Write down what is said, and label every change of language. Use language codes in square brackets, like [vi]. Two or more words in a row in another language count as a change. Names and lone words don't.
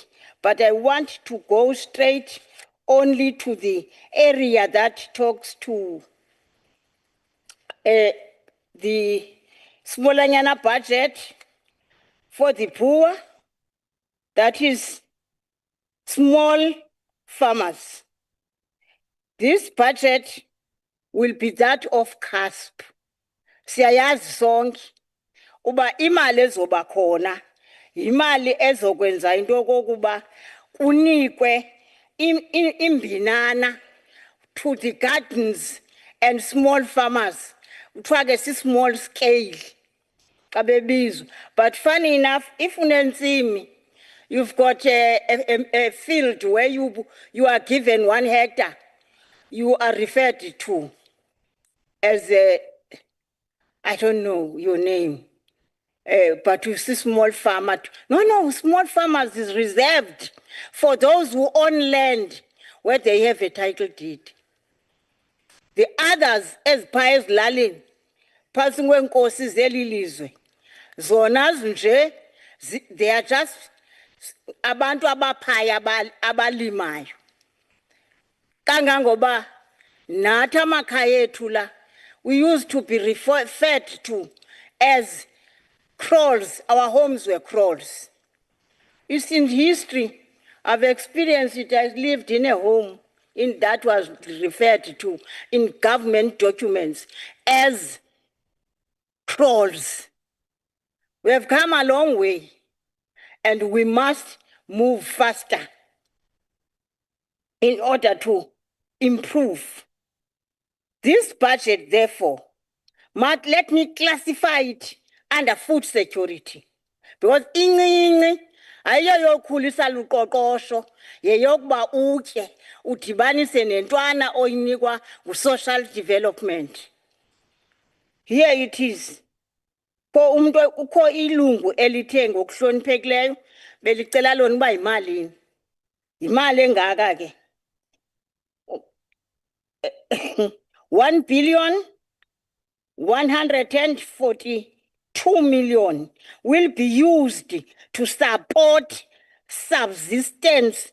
[en] But I want to go straight only to the area that talks to the smallanyana budget for the poor, that is small farmers. This budget will be that of CASP. [xh] Siyayazi sonke uba imali ezoba khona imali ezokwenza into yokokuba kunikwe imbinana [en] to the gardens and small farmers. [xh] Kuthiwa ke si-small scale xa bebizwa. [en] But funny enough, if unentsimi, you've got a field where you are given 1 hectare, you are referred to as a, I don't know your name, but you see small farmer. No, small farmers is reserved for those who own land where they have a title deed. The others, as [xh] paya ezilalini, phantsi kwenkosi zeli lizwe, zona nje, [en] they are just [xh] abantu abaphaya abalimayo. Kangangoba nathi amakhaya ethu la, [en] we used to be referred to as crawls. Our homes were crawls. It's in history. I've experienced it. I lived in a home that was referred to in government documents as crawls. We have come a long way, and we must move faster in order to improve. This budget, therefore, let me classify it under food security. [xh] Because incinci ayiyoyokhulisa luqoqosho, yeyokuba utye, udibanise nentwana oyinikwa [en] social development. Here it is. [xh] Kukho ilungu elithe ngokuhloniphekileyo belicela lona uba yimalini. Yimali engaka ke. [en] 1,142 million will be used to support subsistence